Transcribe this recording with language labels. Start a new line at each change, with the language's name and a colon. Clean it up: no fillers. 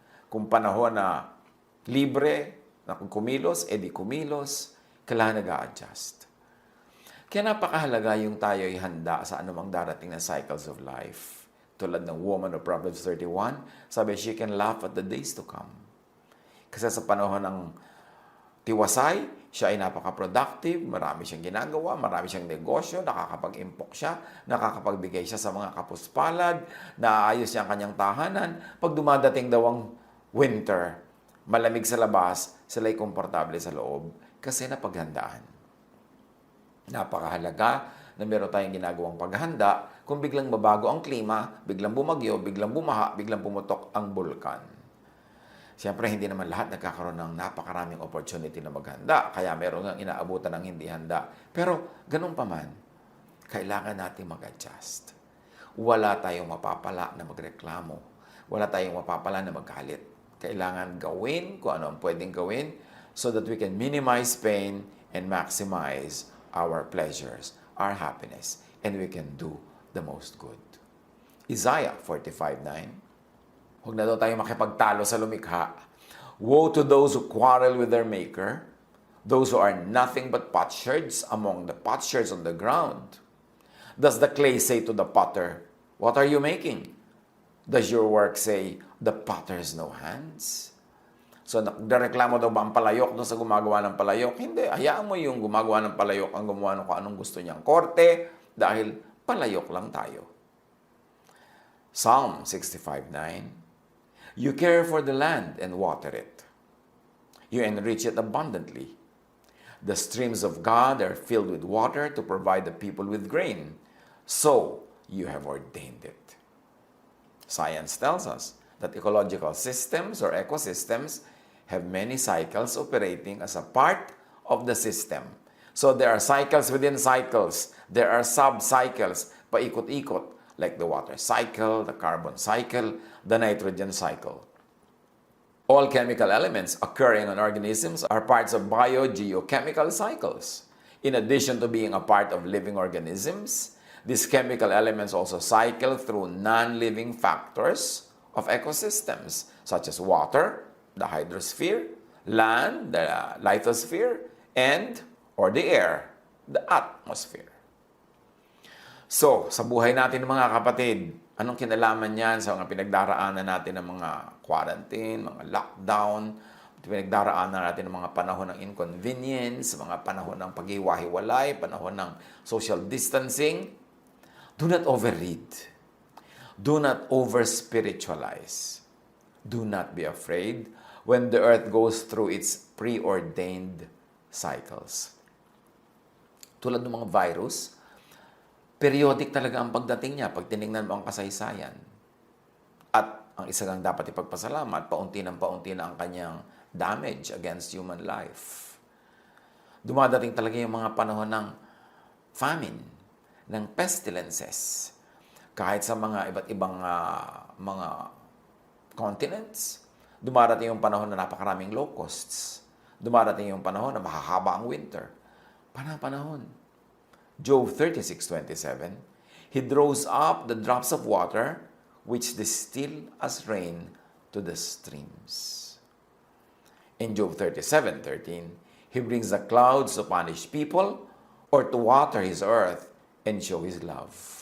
Filipino: Kung panahon na libre, na kung kumilos, di kumilos. Kailangan nag-a-adjust. Kaya napakahalaga yung tayo ay handa sa anumang darating na
English: cycles of life.
Filipino: Tulad ng
English: woman of Proverbs 31, sabi, she can laugh at the days to come.
Filipino: Kasi sa panahon ng tiwasay, siya ay napaka-productive, marami siyang ginagawa, marami siyang negosyo, nakakapag-impok siya, nakakapagbigay siya sa mga kapuspalad, naayos niya ang kanyang tahanan. Pag dumadating daw ang winter, malamig sa labas, sila'y komportable sa loob kasi napaghandaan. Napakahalaga na meron tayong ginagawang paghahanda kung biglang mabago ang klima, biglang bumagyo, biglang bumaha, biglang pumutok ang bulkan. Siyempre, hindi naman lahat nagkakaroon ng napakaraming opportunity na maghanda. Kaya meron nga inaabutan ng hindi handa. Pero, ganun pa man, kailangan natin mag-adjust. Wala tayong mapapala na magreklamo. Wala tayong mapapala na magalit. Kailangan gawin kung ano ang pwedeng gawin
English: so that we can minimize pain and maximize our pleasures, our happiness, and we can do the most good. Isaiah 45:9.
Filipino: Huwag na daw tayo makipagtalo sa lumikha.
English: Woe to those who quarrel with their maker, those who are nothing but potsherds among the potsherds on the ground. Does the clay say to the potter, what are you making? Does your work say, the potter has no hands?
Filipino: So, nagreklamo daw ba ang palayok doon sa gumagawa ng palayok? Hindi. Hayaan mo yung gumagawa ng palayok ang gumawa ng kung anong gusto niyang korte dahil palayok lang tayo.
English: Psalm 65:9. You care for the land and water it. You enrich it abundantly. The streams of God are filled with water to provide the people with grain. So, you have ordained it. Science tells us that ecological systems or ecosystems have many cycles operating as a part of the system. So, there are cycles within cycles. There are sub-cycles,
Filipino: paikot-ikot,
English: like the water cycle, the carbon cycle, the nitrogen cycle. All chemical elements occurring in organisms are parts of biogeochemical cycles. In addition to being a part of living organisms, These chemical elements also cycle through non-living factors of ecosystems, such as water, the hydrosphere, land, the lithosphere, or the air, the atmosphere.
Filipino: So, sa buhay natin mga kapatid, anong kinalaman niyan sa mga pinagdaraanan natin ng mga quarantine, mga lockdown, pinagdaraanan natin ng mga panahon ng inconvenience, mga panahon ng paghiwa-hiwalay, panahon ng social distancing?
English: Do not overread. Do not over-spiritualize. Do not be afraid when the earth goes through its preordained cycles.
Filipino: Tulad ng mga virus, periodic talaga ang pagdating niya pag tinignan mo ang kasaysayan. At ang isa kang dapat ipagpasalamat, paunti na ang kanyang damage against human life. Dumadating talaga yung mga panahon ng famine, ng pestilences. Kahit sa mga iba't ibang mga continents, dumarating yung panahon na napakaraming locusts. Dumarating yung panahon na mahahaba ang winter. Panahon.
English: Job 36:27, He draws up the drops of water which distill as rain to the streams. In Job 37:13, He brings the clouds to punish people or to water His earth and show His love.